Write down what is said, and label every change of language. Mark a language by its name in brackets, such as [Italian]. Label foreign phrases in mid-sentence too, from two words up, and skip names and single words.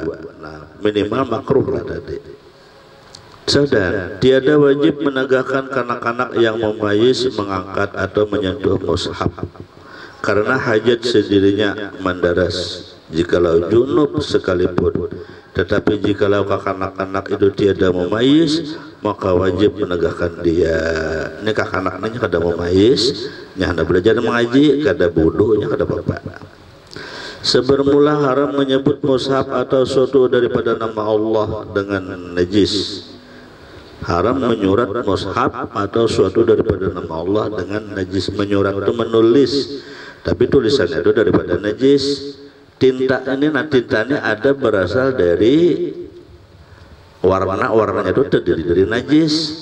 [Malay] Nah, minimal makruh lah tadi. Saudara, tiada wajib menegakkan kanak-kanak yang memayis mengangkat atau menyentuh mushaf karena hajat sendirinya mendaras jikalau junub sekalipun. Tetapi jikalau kanak-kanak itu tiada memayis, maka wajib menegakkan dia. [Banjar] Ini kanak-kanaknya kada memayis, nya hendak belajar mengaji, kada bodohnya kada apa-apa. [Malay] Sebermula haram menyebut mushaf atau suatu daripada nama Allah dengan najis. Haram menyurat mushaf atau suatu daripada nama Allah dengan najis. [Indonesian] Menyurat itu menulis, tapi tulisannya itu daripada najis. Tinta ini, nah tintanya ada berasal dari warnanya itu terdiri dari najis.